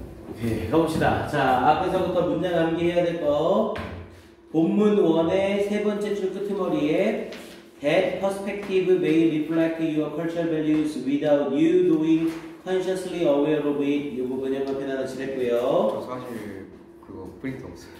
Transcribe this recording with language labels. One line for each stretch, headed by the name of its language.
Korean: 오케이, 가봅시다. 자, 앞에서부터 문장 암기해야 될 거. 본문 1의 세 번째 줄 끄트머리에
English: That perspective may reflect your cultural values without you doing consciously aware of it.
Korean: 이 부분 영어편 하나 칠했고요. 저 사실 그거 프린트 없어요.